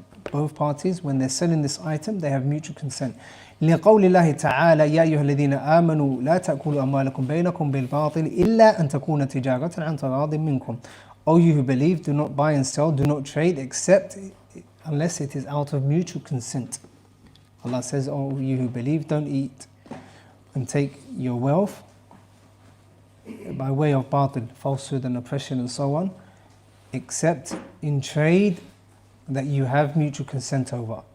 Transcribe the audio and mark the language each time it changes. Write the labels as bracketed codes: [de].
[en] Both parties, when they're selling this item, they have mutual consent. [ar] لقول الله تعالى يا أيها الذين آمنوا لا تأكلوا أموالكم بينكم بالباطل إلا أن تكون تجارة عن تراض منكم. [en] O you who believe, do not buy and sell, do not trade, except unless it is out of mutual consent. Allah says, O you who believe, don't eat and take your wealth by way of batil, falsehood and oppression and so on, except in trade that you have mutual consent over.